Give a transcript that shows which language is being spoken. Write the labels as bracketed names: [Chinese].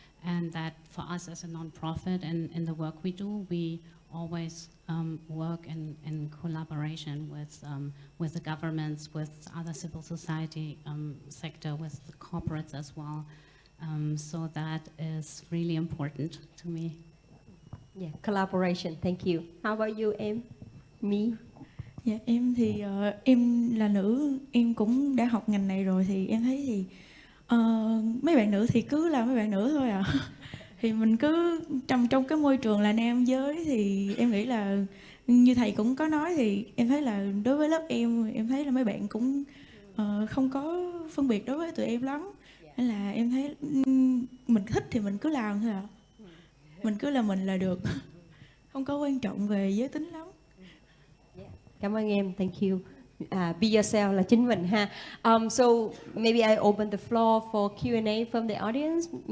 [English] And that for us as a non-profit and in the work we do, we always work in collaboration with the governments, with other civil society sector, with the corporates as well. So that is really important to me. Yeah, collaboration. Thank you. How about you, em? Me? [Vietnamese] Dạ, em thì em là nữ, em cũng đã học ngành này rồi, thì em thấy thì mấy bạn nữ thì cứ là mấy bạn nữ thôi à. Thì mình cứ trong cái môi trường là nam giới, thì em nghĩ là như thầy cũng có nói, thì em thấy là đối với lớp em thấy là mấy bạn cũng không có phân biệt đối với tụi em lắm. Nên là em thấy mình thích thì mình cứ làm thôi ạ. Mình cứ là mình là được. Không có quan trọng về giới tính lắm. Cảm ơn em. [English] Thank you. Be yourself [Vietnamese] là chính mình ha. [English] So maybe I open the floor for Q&A from the audience.